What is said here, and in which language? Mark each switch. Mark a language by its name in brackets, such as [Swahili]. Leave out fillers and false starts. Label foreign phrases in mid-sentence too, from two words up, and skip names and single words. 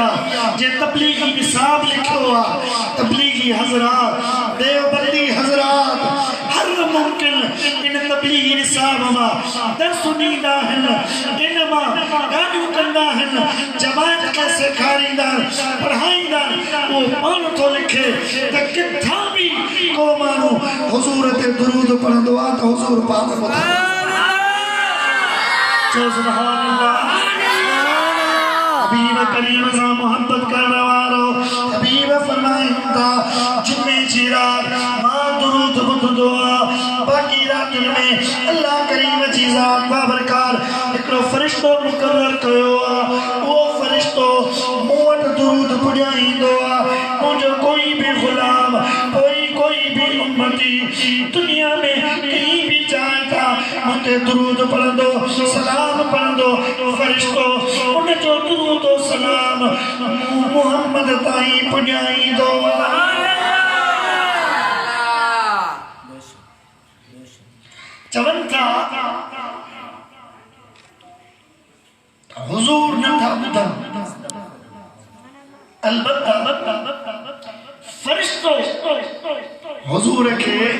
[Sindhi] जे तबलीगी निसाब लिखियो आ तबलीगी हज़रात देवबंदी हज़रात हर मुमकिन इन तबलीगी निसाब मां दर्स ॾींदा आहिनि इन मां ॻाल्हियूं कंदा आहिनि जमात खे सेखारींदा पढ़ाईंदा वो पाण थो लिखे त किथां बि को माण्हू हुजूर ते दुरूद पढ़ंदो आहे त हुजूर पाक ॿुधंदो [Arabic] سبحان الله [Urdu] حبیب کریم سے محبت کرنے والو [Sindhi] हबीब फरमाइंदा जुमे जी रात मां दुरूद ॿुधंदो बाकी रात में अल्लाह करीम जी ज़ात बाबरकार हिकिड़ो फरिश्तो मुक़रर कयो वो फरिश्तो मूं वटि दुरूद पुॼाईंदो मुंहिंजो कोई भी गुलाम कोई भी उम्मती [Urdu] دنیا میں کہیں بھی جائے تھا مجھے [Sindhi] दुरूद पढ़ंदो सलाम पढ़ंदो फरिश्तो उन जो दुरूद सलाम मोहम्मद ताईं पुॼाईंदो चवनि था हुजूर नथा ॿुधनि अलबत्ता फरिश्तो हुजूर खे